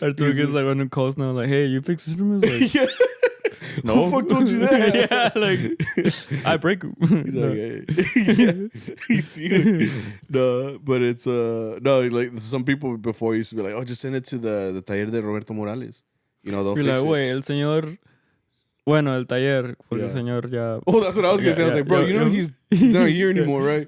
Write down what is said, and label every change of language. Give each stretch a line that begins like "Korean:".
English: Arturo gets like when it calls now, like, hey, you fix instruments? Like, yeah. No. Who the fuck told you that? Yeah, like I break them. He's like, hey. He's no, but it's no, like some people before used to be like, oh, just send it to the
Spanish: taller de
English: Roberto Morales. You know, they'll fix like, it.
Spanish: Güey, el señor. Bueno, el taller, porque el señor ya.
English: Oh, that's what I was gonna say. I was like, bro, you know he's not here anymore, right?